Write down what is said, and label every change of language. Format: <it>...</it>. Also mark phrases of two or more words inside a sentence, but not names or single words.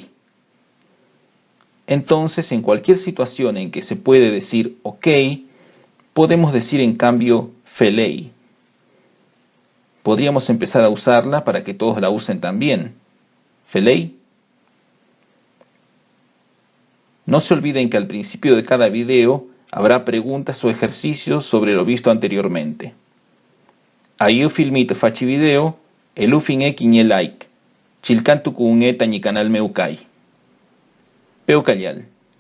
<es>Entonces, en cualquier situación en que se puede decir ok, podemos decir en cambio felei. Podríamos empezar a usarla para que todos la usen también. Felei. No se olviden que al principio de cada video habrá preguntas o ejercicios sobre lo visto anteriormente.</es> <arn>Ayu filmito fachi video, elufin kinye like. Chilcantu kuuneta ni canal meukai. Peucayal.</arn>